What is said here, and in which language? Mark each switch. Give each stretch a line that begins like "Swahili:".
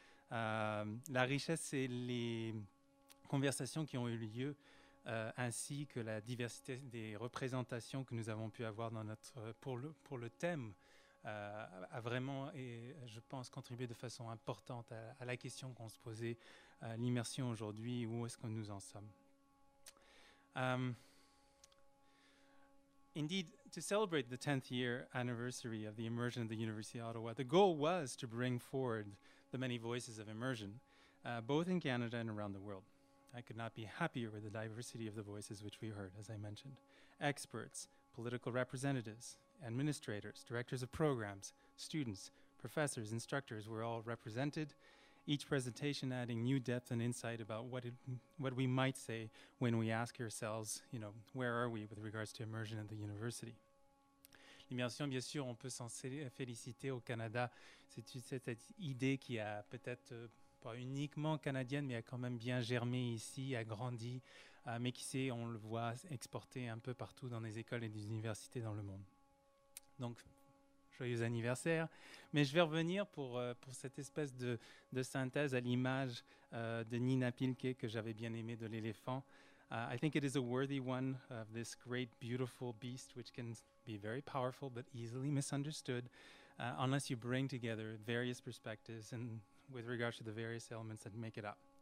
French: La richesse, c'est les conversations qui ont eu lieu, ainsi que la diversité des représentations que nous avons pu avoir pour le thème, a vraiment, et je pense, contribué de façon importante à la question qu'on se posait, l'immersion aujourd'hui, où est-ce que nous en sommes.
English: Indeed, to celebrate the 10th year anniversary of the immersion of the University of Ottawa, the goal was to bring forward the many voices of immersion, both in Canada and around the world. I could not be happier with the diversity of the voices which we heard, as I mentioned. Experts, political representatives, administrators, directors of programs, students, professors, instructors were all represented, each presentation adding new depth and insight about what we might say when we ask ourselves, where are we with regards to immersion at the university.
French: L'immersion, bien sûr, on peut s'en féliciter au Canada. C'est cette idée qui a peut-être pas uniquement canadienne, mais a quand même bien germé ici, a grandi, mais qui sait, on le voit exporté un peu partout dans les écoles et les universités dans le monde. Donc, joyeux anniversaire. Mais je vais revenir pour cette espèce de synthèse à l'image de Nina Pilke que j'avais bien aimé de l'éléphant.
English: I think it is a worthy one of this great, beautiful beast, which can be very powerful but easily misunderstood unless you bring together various perspectives and with regards to the various elements that make it up.